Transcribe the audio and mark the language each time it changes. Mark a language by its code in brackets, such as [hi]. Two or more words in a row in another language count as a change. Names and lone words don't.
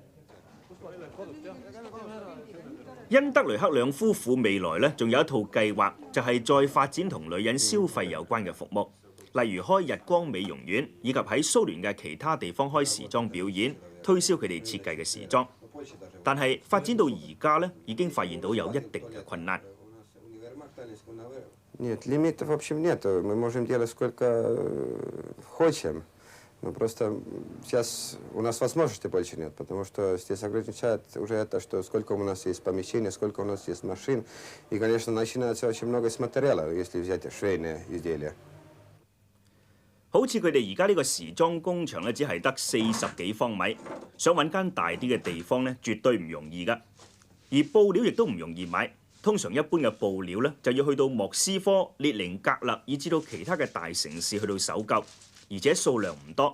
[yue] 恩德雷克兩夫婦未來咧仲有一套計劃，就係再發展同女人消費有關嘅服務，例如開日光美容院，以及喺蘇聯嘅其他地方開時裝表演，推銷佢哋設計嘅時裝。但係發展到而家咧，已經發現到有一定嘅困難。 [ru] Нет, лимитов в общем нет. Мы можем делать сколько хотим. Но просто сейчас у нас возможности больше нет, потому что здесь ограничает уже это, что сколько у нас есть помещений, сколько у нас есть машин. И, конечно, начинается очень много с материала, если взять швейные изделия. [yue] 好似佢哋而家呢個時裝工場咧，只係得40幾方米，想揾間大啲嘅地方咧，絕對唔容易㗎。而布料亦都唔容易買，通常一般嘅布料咧，就要去到莫斯科、列寧格勒，以至到其他嘅大城市去到搜購，而且數量唔多。